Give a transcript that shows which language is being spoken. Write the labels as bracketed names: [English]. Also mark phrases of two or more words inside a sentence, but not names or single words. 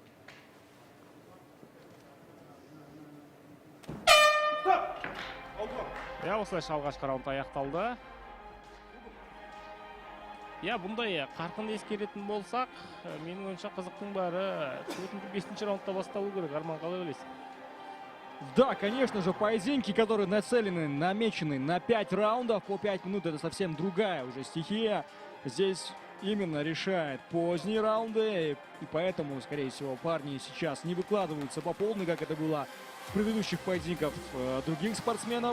[Kazakh] Осылайша алғашқы раунд аяқталды. Бұндай қарқынды ескеретін болсақ, менің ойымша қызықтың бәрі 4-5 раундта басталу керек. Арман, қалай ойлайсың? [Russian] Да, конечно же, поединки, которые нацелены, намечены на 5 раундов по 5 минут, это совсем другая уже стихия. Здесь именно решает поздние раунды, и поэтому, скорее всего, парни сейчас не выкладываются по полной, как это было в предыдущих поединках других спортсменов.